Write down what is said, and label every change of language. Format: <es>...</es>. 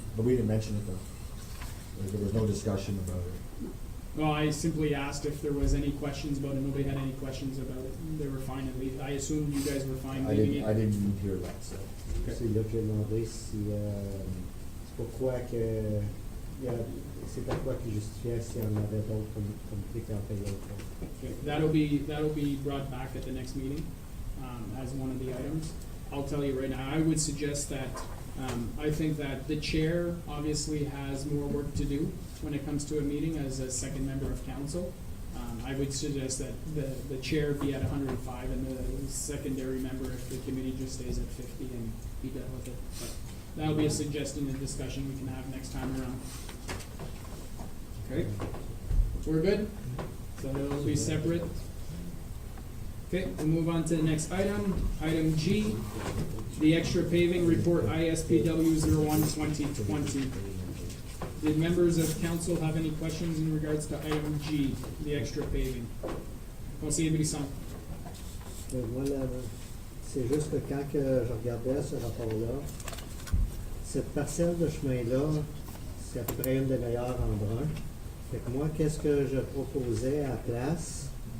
<en>But we didn't mention it though. There was no discussion about it. Well, I simply asked if there was any questions about it, nobody had any questions about it, they were fine, at least, I assumed you guys were fine I leaving it. didn't even hear that, so.</en> <fr>C'est là que j'ai demandé si, c'est pourquoi que, c'est pourquoi qu'il justifiait s'il y en avait d'autres comme qui en payaient autant.</fr> <en>Okay, that'll be brought back at the next meeting, as one of the items. I'll tell you right now, I would suggest that, I think that the chair obviously has more work to do when it comes to a meeting as a second member of council. I would suggest that the chair be at 105 and the secondary member, if the committee just stays at 50 and be done with it. But that'll be a suggestion and discussion we can have next time around. Okay, we're good? So it'll be separate. Okay, we'll move on to the next item. Item G, the extra paving report ISPW 01-2020. Did members of council have any questions in regards to item G, the extra paving? Conseiller Brisson.</en> <fr>Moi, C'est juste que quand que je regardais ce rapport-là, cette parcelle de chemin-là, c'est à peu près une des meilleures en brun. Fait que moi, qu'est-ce que je proposais à la place?</fr>